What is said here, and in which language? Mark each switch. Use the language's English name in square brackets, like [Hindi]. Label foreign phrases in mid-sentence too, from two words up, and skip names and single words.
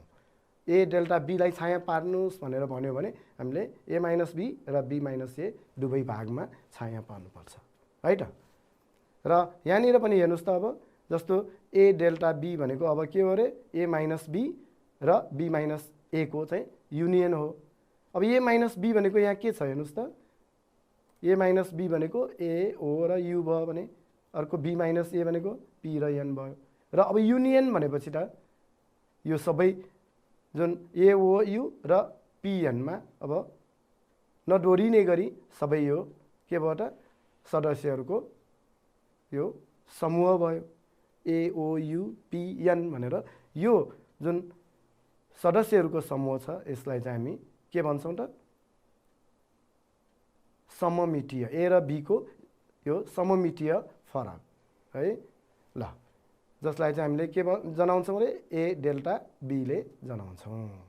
[Nepali] a डेल्टा b लाई छाया पार्नुहोस् भनेर भन्यो भने हामीले a माइनस b र b माइनस a दुवै भागमा छाया पार्नुपर्छ है त। र यहाँनिर पनि हेर्नुहोस् त, अब जस्तो a डेल्टा b भनेको अब के हो रे a माइनस b र b माइनस a को चाहिँ युनियन हो। अब a माइनस b भनेको यहाँ के छ हेर्नुहोस् त, a माइनस b भनेको a o र u भयो भने अर्को b माइनस a भनेको p र n भयो। र अब युनियन भनेपछि त यो सबै जुन a o u र p n मा अब नडोरिने गरी सबै यो के भयो त सदस्यहरूको यो समूह भयो a o u p n भनेर। यो जुन सदस्यहरूको समूह छ यसलाई चाहिँ हामी के भन्छौँ त सममितीय, a र b को यो सममितीय फरक है ल, जसलाई चाहिँ हामीले के जनाउँछौँ रे a डेल्टा b ले जनाउँछौँ।